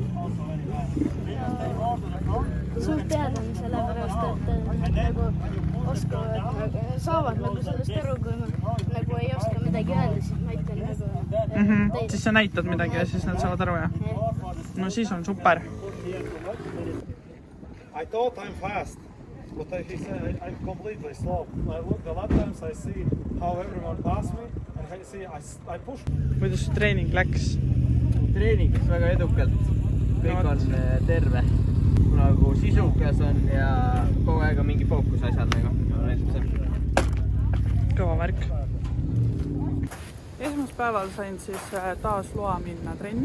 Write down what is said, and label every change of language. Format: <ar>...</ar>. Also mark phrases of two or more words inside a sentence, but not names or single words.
<et>Suurt teadlane, sellepärast, et saavad sellest aru, kui ma ei oska midagi öelda, siis ma ütlen Siis sa näitad midagi ja siis nad saavad aru, jah? No siis on super.</et> <en>I thought I'm fast, but he said I'm completely slow. I look a lot of times, I see how everyone passed me, and I see I push.</en> <et>Kuidas treening läks? Treeningis väga edukalt. Kõik on terve. Nagu sisukas on ja kogu aeg on mingi fookus asjad nagu. Kõva märk. Esmaspäeval sain siis taas loa minna trenni.</et>